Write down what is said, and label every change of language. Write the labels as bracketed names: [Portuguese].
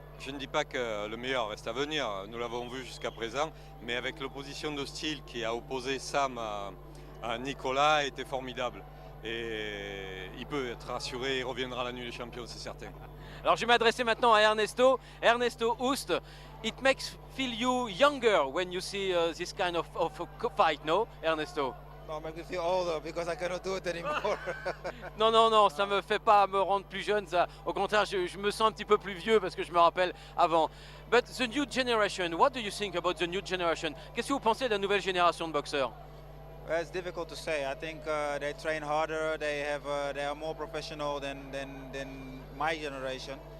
[French] Je ne dis pas que le meilleur reste à venir, nous l'avons vu jusqu'à présent, mais avec l'opposition de style qui a opposé Sam à Nicolas était formidable. Et il peut être rassuré, il reviendra à la nuit des champions, c'est certain. Alors je vais m'adresser maintenant à Ernesto. [English] Ernesto Hoost, it makes feel you younger when you see this kind of fight, no, Ernesto? No, it makes me feel older because I cannot do it anymore. [French] Non, ça me fait pas me rendre plus jeune, ça. Au contraire, je me sens un petit peu plus vieux parce que je me rappelle avant. [English] But the new generation, what do you think about the new generation? [French] Qu'est-ce que vous pensez de la nouvelle génération de boxeurs? [English] Well, it's difficult to say. I think they train harder. They are more professional than my generation.